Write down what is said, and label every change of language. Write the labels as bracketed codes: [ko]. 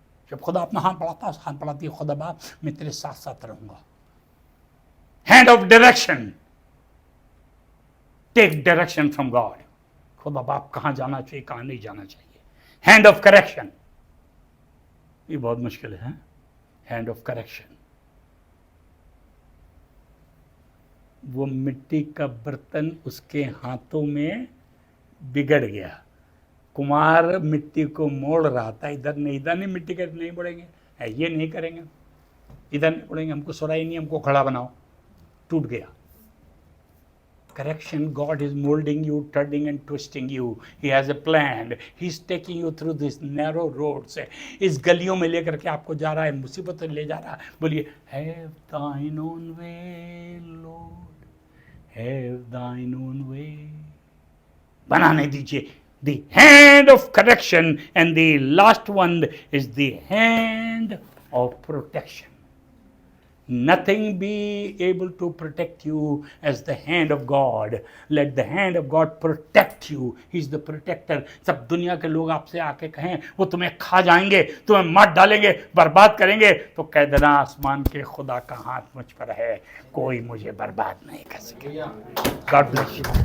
[hi] जब खुदा अपना हाथ बढ़ाता है, हाथ बढ़ाती है, खुदा बाप मैं तेरे साथ साथ रहूंगा। [en] Hand of direction. Take direction from God. [hi] खुदा बाप कहाँ जाना चाहिए, कहाँ नहीं जाना चाहिए। [en] Hand of correction. [hi] ये बहुत मुश्किल है। [en] Hand of correction. [hi] वो मिट्टी का बर्तन उसके हाथों में बिगड़ गया। कुमार मिट्टी को मोड़ रहा था, इधर नहीं मिट्टी का नहीं मोड़ेंगे, ये नहीं करेंगे, इधर नहीं मोड़ेंगे, हमको सुराई नहीं, हमको खड़ा बनाओ, टूट गया। [en] Correction, God is molding you, turning and twisting you. He has a plan. He's taking you through these narrow roads. [hi] इस गलियों में लेकर के आपको जा रहा है, मुसीबत में ले जा रहा है। बोलिए, [en] Have thine own way, Lord. Have thine own way. [hi] बनाने दीजिए। [en] The hand of correction, and the last one is the hand of protection. Nothing be able to protect you as the hand of God. Let the hand of God protect you. He is the protector. [hi] सब दुनिया के लोग आपसे आके कहें वो तुम्हें खा जाएंगे, तुम्हें मार डालेंगे, बर्बाद करेंगे, तो कह देना आसमान के खुदा का हाथ मुझ पर है, कोई मुझे बर्बाद नहीं कर सकेगा। [en] God bless you.